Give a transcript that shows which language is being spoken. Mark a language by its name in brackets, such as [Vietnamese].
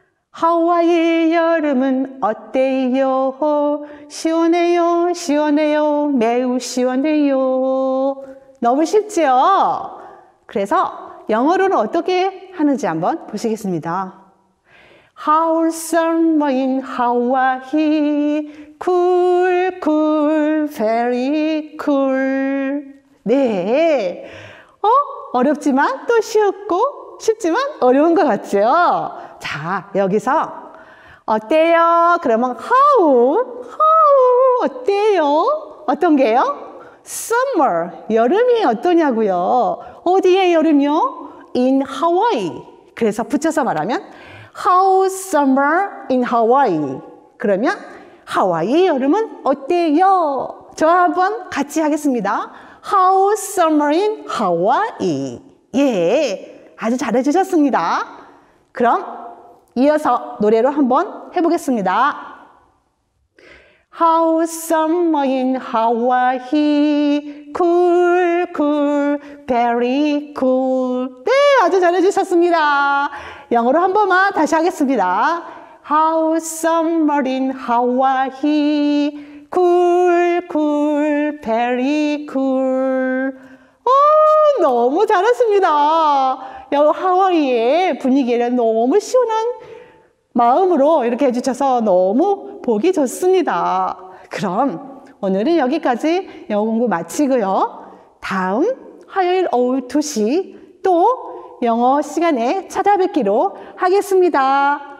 [Korean] 하와이 여름은 어때요? 시원해요, 시원해요, 매우 시원해요. 너무 쉽지요? 그래서 영어로는 어떻게 하는지 한번 보시겠습니다. [English] How summer in Hawaii, cool, cool, very cool. [Korean] 네, 어렵지만 또 쉽고 쉽지만 어려운 것 같죠? 자, 여기서 어때요? 그러면 how 어때요? 어떤 게요? summer, 여름이 어떠냐고요? 어디에 여름이요? [English] in Hawaii. [Korean] 그래서 붙여서 말하면 [English] how summer in Hawaii. [Korean] 그러면 하와이 여름은 어때요? 저 한번 같이 하겠습니다. [English] How summer in Hawaii. [Korean] 예, 아주 잘해주셨습니다. 그럼 이어서 노래로 한번 해보겠습니다. [English] How summer in Hawaii, cool, cool, very cool. [Korean] 네, 아주 잘해주셨습니다. 영어로 한 번만 다시 하겠습니다. [English] How summer in Hawaii, cool, cool, very cool. [Korean] 너무 잘하십니다. 하와이의 분위기를 너무 시원한 마음으로 이렇게 해주셔서 너무 보기 좋습니다. 그럼 오늘은 여기까지 영어 공부 마치고요. 다음 화요일 오후 2시 또 영어 시간에 찾아뵙기로 하겠습니다.